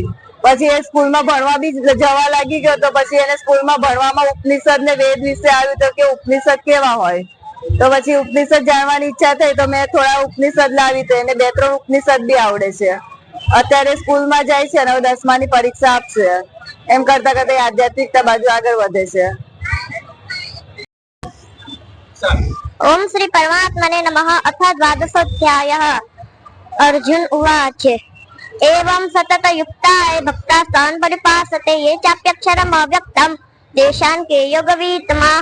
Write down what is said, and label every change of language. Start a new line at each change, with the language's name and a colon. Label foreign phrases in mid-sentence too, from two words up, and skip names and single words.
Gujarati: પછી એ સ્કૂલમાં ભણવા બી જવા લાગી ગયો, તો પછી એને સ્કૂલમાં ભણવામાં ઉપનિષદ ને વેદ વિશે આવ્યું તો કે ઉપનિષદ કેવા હોય, તો પછી ઉપનિષદ જાણવાની ઈચ્છા થઈ તો મેં થોડા ઉપનિષદ લાવી, તો એને 2-3 ઉપનિષદ બી આવડે છે। અત્યારે સ્કૂલમાં જાય છે અને 10માની પરીક્ષા આપશે। એમ કરતા કરતા આધ્યાત્મિકતા બાજુ આગળ વધે છે।
Sanskrit: ओम श्री परमात्मने नमः। अथ द्वादशोऽध्यायः। अर्जुन उवाच एवं सतत युक्ताय भक्तास्तान् परिपासते ये चाप्यक्षरम् अव्यक्तं तेषां के योगवीतमा।